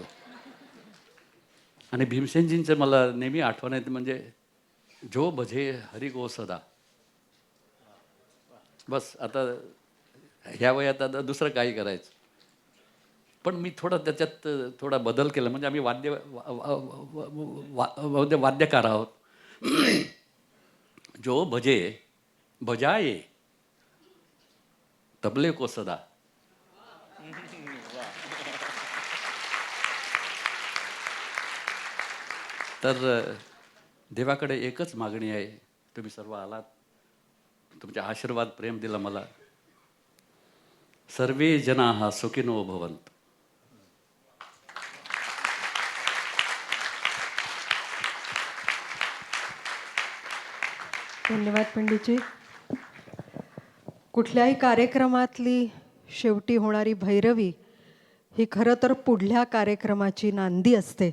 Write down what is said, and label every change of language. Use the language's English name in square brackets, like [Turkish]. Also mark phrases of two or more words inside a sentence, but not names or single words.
[Marathi] आणि भीमसेनजींचं मला नेहमी आठवण येते म्हणजे [Hindi] जो भजे हरी गो सदा. [Marathi] बस आता ह्या वयात आता दुसरं काही करायचं. पण मी त्याच्यात थोडा बदल केला. म्हणजे आम्ही वाद्यकार आहोत. [Hindi] जो भजे बजाये तबले को सदा. [Marathi] तर देवाकडे एकच मागणी आहे. तुम्ही सर्व आलात, तुमचे आशीर्वाद प्रेम दिला मला. [Sanskrit] सर्वे जनाः सुखिनो भवन्तु. [Marathi] धन्यवाद पंडितजी. कुठल्याही कार्यक्रमातली शेवटी होणारी भैरवी ही खरं तर पुढल्या कार्यक्रमाची नांदी असते.